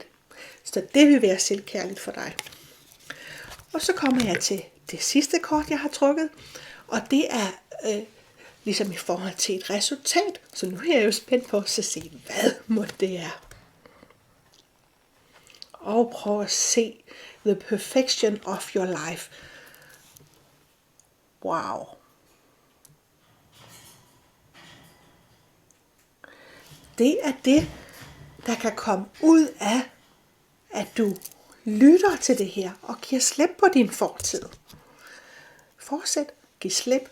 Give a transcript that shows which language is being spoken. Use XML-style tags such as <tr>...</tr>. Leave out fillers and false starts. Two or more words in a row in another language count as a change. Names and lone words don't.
<da>Så det vil være selvkærligt for dig. Og så kommer jeg til det sidste kort, jeg har trukket. Og det er ligesom i forhold til et resultat. Så nu er jeg jo spændt på at se, hvad må det er. Og prøv at se</da> <en>the perfection of your life.</en> <da>Wow. Det er det, der kan komme ud af, at du lytter til det her og giver slip på din fortid. Fortsæt, giv slip.</da>